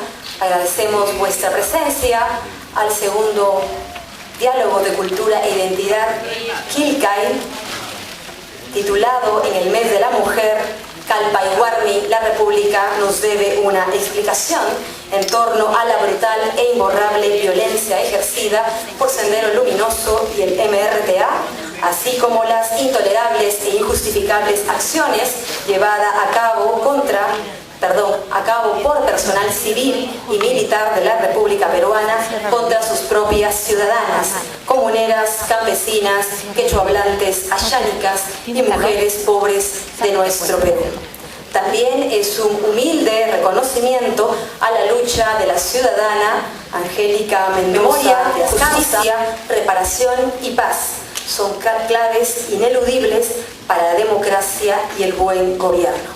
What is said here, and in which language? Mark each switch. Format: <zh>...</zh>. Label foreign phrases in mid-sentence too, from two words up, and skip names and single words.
<es>Agradecemos vuestra presencia al segundo Diálogo de Cultura e Identidad Quilcay, titulado en el mes de la mujer, Calpayhuarmi, la República nos debe una explicación en torno a la brutal e imborrable violencia ejercida por Sendero Luminoso y el MRTA, así como las intolerables e injustificables acciones llevadas a cabo por personal civil y militar de la República Peruana contra sus propias ciudadanas, comuneras, campesinas, quechohablantes, ayánicas y mujeres pobres de nuestro Perú. También es un humilde reconocimiento a la lucha de la ciudadana Angélica Mendoza de justicia, reparación y paz. Son claves ineludibles para la democracia y el buen gobierno.</es>